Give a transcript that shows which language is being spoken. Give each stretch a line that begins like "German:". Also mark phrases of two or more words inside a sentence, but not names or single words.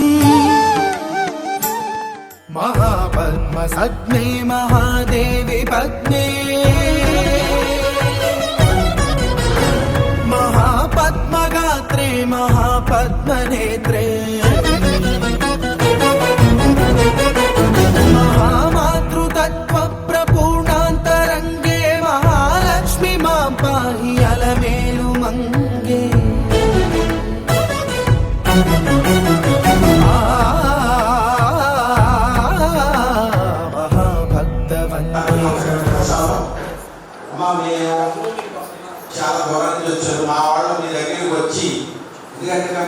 Sanskrit: महापद्मसग्ने महादेवी पद्मे महापद्मगात्रे महापद्मनेत्रे महामातृतत्त्वप्रपूर्णान्तरङ्गे महालक्ष्मी मां पाहि अलमेलुमङ्गे
Telugu: అమ్మా మేము చాలా దూరం నుంచి వచ్చారు మా వాళ్ళు మీ దగ్గరికి వచ్చి ఎందుకంటే మేము